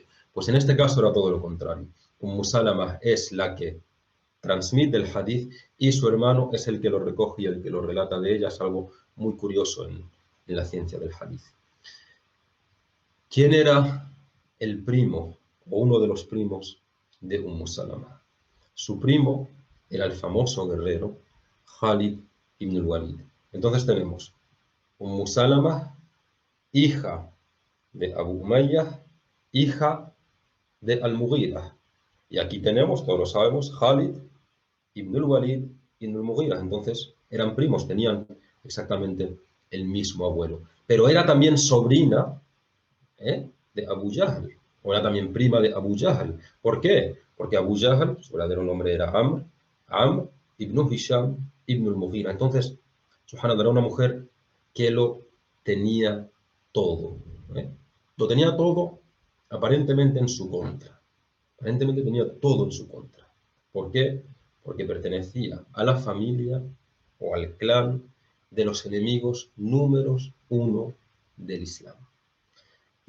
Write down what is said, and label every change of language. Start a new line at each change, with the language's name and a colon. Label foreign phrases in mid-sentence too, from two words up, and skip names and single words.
Spanish: Pues en este caso era todo lo contrario. Salama es la que transmite el hadith y su hermano es el que lo recoge y el que lo relata de ella. Es algo muy curioso en la ciencia del hadith. ¿Quién era el primo o uno de los primos de Salama? Su primo era el famoso guerrero Khalid ibn al-Walid. Entonces tenemos Salama, hija de Abu Umayyah, hija de Al-Mughira. Y aquí tenemos, todos lo sabemos, Khalid ibn al-Walid ibn al-Mughira. Entonces eran primos, tenían exactamente el mismo abuelo. Pero era también sobrina de Abu Jahl, o era también prima de Abu Jahl. ¿Por qué? Porque Abu Jahl, su verdadero nombre era Amr ibn Hisham ibn al-Mughira. Entonces, subhanallah, era una mujer que lo tenía todo. Lo tenía todo aparentemente en su contra. Aparentemente tenía todo en su contra. ¿Por qué? Porque pertenecía a la familia o al clan de los enemigos números uno del Islam.